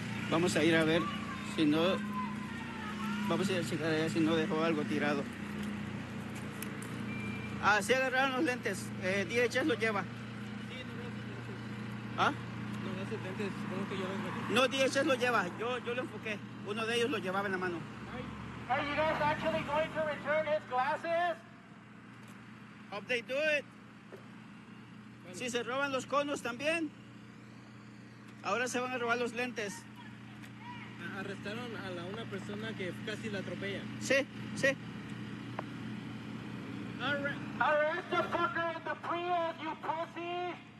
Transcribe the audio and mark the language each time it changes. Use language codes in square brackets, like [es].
[es] Vamos a ir a ver si no... Vamos a ir a checar allá si no dejó algo tirado. Ah, sí agarraron los lentes. DHS los lleva. ¿Ah? No, DHS lo lleva. Yo lo enfoqué. Uno de ellos lo llevaba en la mano. [en] Are you guys actually going to return his glasses? Hope they do it. [es] Si se roban los conos también. Ahora se van a robar los lentes. Arrestaron a una persona que casi la atropella. Sí, sí. [en] Arrest the fucker in the Prius, you pussy!